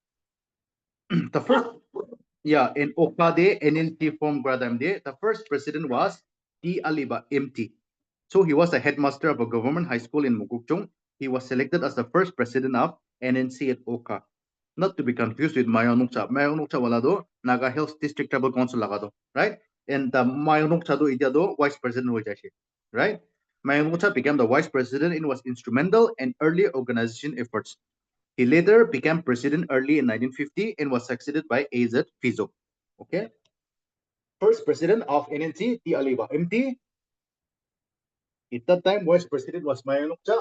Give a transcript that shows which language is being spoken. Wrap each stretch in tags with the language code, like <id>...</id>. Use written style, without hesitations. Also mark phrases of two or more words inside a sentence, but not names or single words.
<en>The first, yeah, in Okade NNC formed Gradamde. The first president was T. Aliba MT. So he was the headmaster of a government high school in Mukukchung. He was selected as the first president of NNC at Oka. Not to be confused with Mayonukcha.</en> <nag>Mayonukcha wala do Naga Hills District Tribal Council lagado,</nag> <en>right?</en> <nag>And the Mayonukcha do ita do</nag> <en>vice president</en> <nag>ho jaise,</nag> <en>right? Mayonukcha became the vice president and was instrumental in early organization efforts. He later became president early in 1950 and was succeeded by AZ Fizo. Okay. First president of NNC, T. Aliba MT. At that time, vice president was Mayanukcha.</en>